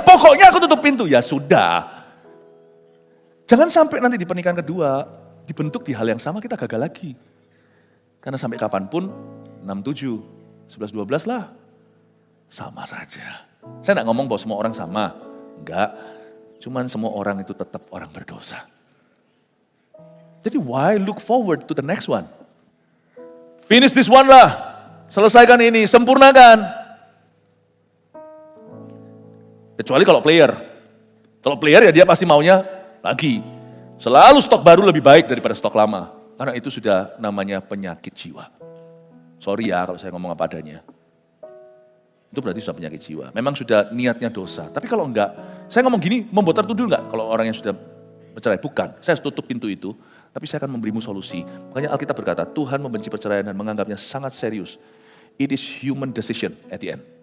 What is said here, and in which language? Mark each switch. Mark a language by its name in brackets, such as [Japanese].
[Indonesian] Pokoknya aku tutup pintu. Ya sudah. Jangan sampai nanti di pernikahan kedua dibentuk di hal yang sama kita gagal lagi. Karena sampai kapanpun 6-7, 11-12 lah. Sama saja. Saya nggak ngomong bahwa semua orang sama. Enggak. Cuman semua orang itu tetap orang berdosa. Jadi [English] why look forward to the next one? Finish this one [Indonesian] lah. Selesaikan ini, sempurnakan. Kecuali kalau player. Kalau player ya dia pasti maunya lagi. Selalu stok baru lebih baik daripada stok lama. Karena itu sudah namanya penyakit jiwa. Sorry ya kalau saya ngomong apa adanya. Itu berarti sudah penyakit jiwa. Memang sudah niatnya dosa. Tapi kalau enggak, saya ngomong gini, membuat tertuduh enggak kalau orang yang sudah bercerai? Bukan, saya harus tutup pintu itu. Tapi saya akan memberimu solusi. Makanya Alkitab berkata, Tuhan membenci perceraian dan menganggapnya sangat serius. [English] It is human decision at the end.